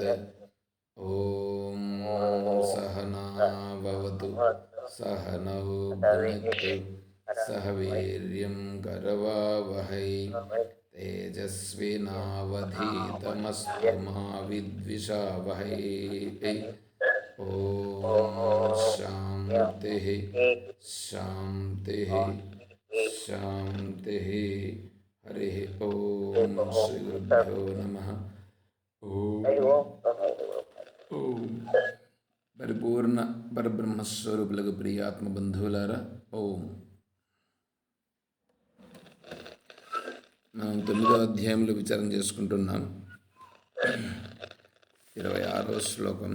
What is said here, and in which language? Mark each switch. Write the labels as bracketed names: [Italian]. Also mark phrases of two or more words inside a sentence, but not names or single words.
[Sanskrit] ॐ सहना भवतु सहनौ भुनक्तु सह वीर्यं करवावहै तेजस्विनावधीतमस्तु मा विद्विषावहै। ॐ शान्तिः शान्तिः शान्तिः। हरिः ॐ श्रीगुरुभ्यो नमः। [Telugu] ఓం పరిపూర్ణ పరబ్రహ్మస్వరూపులకు ప్రియాత్మ బంధువులారా, ఓం. మనం 9వ అధ్యాయంలో విచారణ చేసుకుంటున్నాం. 26వ శ్లోకం.